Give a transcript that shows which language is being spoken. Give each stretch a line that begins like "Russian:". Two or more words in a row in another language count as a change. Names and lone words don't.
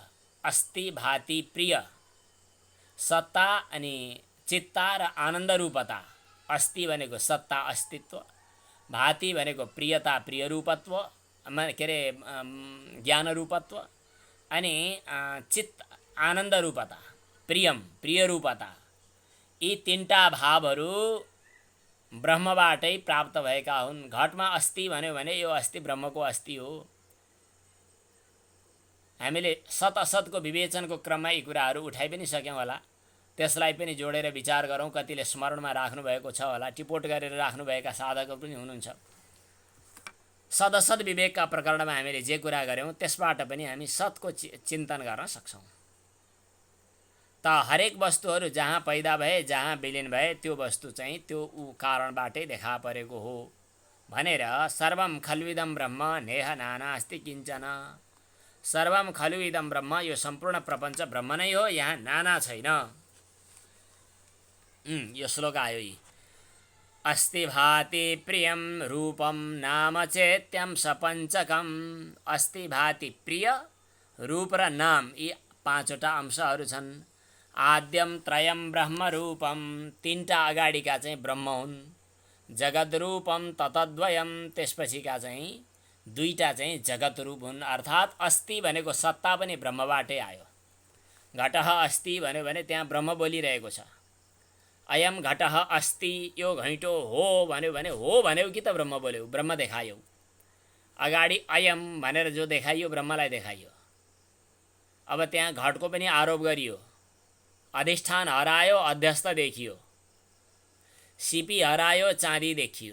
Sanskrit: अस्ति भाति प्रिय।
Nepali: सत्ता अनि चित्ता र आनन्द रूपता। अस्ति भनेको सत्ता अस्तित्व, भाति भनेको प्रियता प्रिय रूपत्व, के अरे ज्ञान रूपत्व, अनि चित्त आनन्द रूपता, प्रियम प्रिय रूपता। यी तीनटा भावहरू ब्रह्मबाटै प्राप्त भएका हुन्। घटमा अस्ति भन्यो भने यो अस्ति ब्रह्मको अस्ति हो। हामीले सत असतको विवेचनको क्रममा यी कुराहरू उठाइ पनि सक्यौँ होला। त्यसलाई पनि जोडेर विचार गरौँ। कतिले स्मरणमा राख्नुभएको छ होला, टिपोट गरेर राख्नुभएका साधकहरू पनि हुनुहुन्छ। सदसद विवेकका प्रकरणमा हामीले जे कुरा गऱ्यौँ त्यसबाट पनि हामी सतको चिन्तन गर्न सक्छौँ। त हरेक वस्तुहरू जहाँ पैदा भए, जहाँ विलीन भए, त्यो वस्तु चाहिँ त्यो कारणबाटै देखा परेको हो भनेर
Sanskrit: सर्वम खल्विदम ब्रह्म नेह नानास्ति किञ्चन। सर्वम खलु इदम ब्रह्म,
Nepali: यो सम्पूर्ण प्रपञ्च ब्रह्म नै हो, यहाँ नाना छैन। यो श्लोक आयो यी।
Sanskrit: अस्ति भाति प्रियम रूपम नाम चेत्यम सपञ्चकम।
Nepali: अस्ति भाति प्रिय, रूप र नाम, यी 5वटा अंशहरू छन्।
Sanskrit: आद्यम त्रयम ब्रह्म रूपम,
Nepali: 3टा अगाडिका चाहिँ ब्रह्म हुन्।
Sanskrit: जगद्रूपम ततद्वयम,
Nepali: त्यसपछिका चाहिँ दुईटा चाहिँ जगत रूप हुन्। अर्थात् अस्ति भनेको सत्ता पनि ब्रह्मबाटै आयो।
Sanskrit: घटः अस्ति
Nepali: भन्यो भने त्यहाँ ब्रह्म बोलिरहेको छ।
Sanskrit: अयम घटः अस्ति,
Nepali: यो घैँटो हो भन्यो भने हो भन्यो कि त ब्रह्म बोल्यो, ब्रह्म देखायो। अगाडि अयम भनेर जो देखाइयो ब्रह्मलाई देखाइयो। अब त्यहाँ घटको पनि आरोप गरियो, अधिष्ठान हरायो अध्यस्त देखियो, सिपी हरायो चाँदी देखियो।